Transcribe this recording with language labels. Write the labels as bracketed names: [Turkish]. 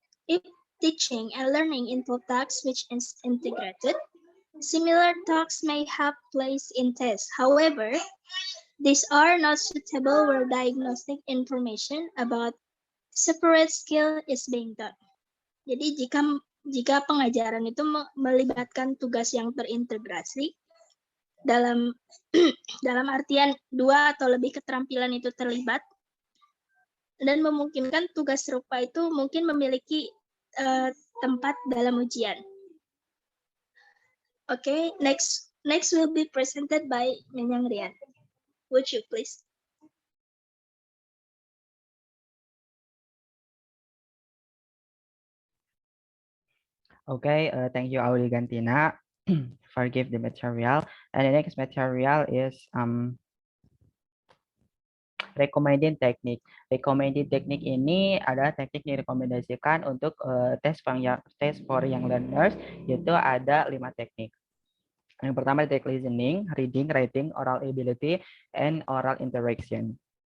[English] If teaching and learning involve tasks which is integrated, similar tasks may have place in tests. However, these are not suitable where diagnostic information about separate skill is being done. [Indonesian] Jadi jika pengajaran itu melibatkan tugas yang terintegrasi dalam artian dua atau lebih keterampilan itu terlibat dan memungkinkan tugas serupa itu mungkin memiliki tempat dalam ujian. [English] Okay, next will be presented by Nyanyang Rian. Would you please? Okay, thank you, Auli Gantina, for give the material. And the next material is recommended technique. [Indonesian] Recommended technique ini adalah teknik yang direkomendasikan untuk tes [English] for young learners, [Indonesian] yaitu ada 5 teknik. Yang pertama teknik [English] listening, reading, writing, oral ability, and oral interaction.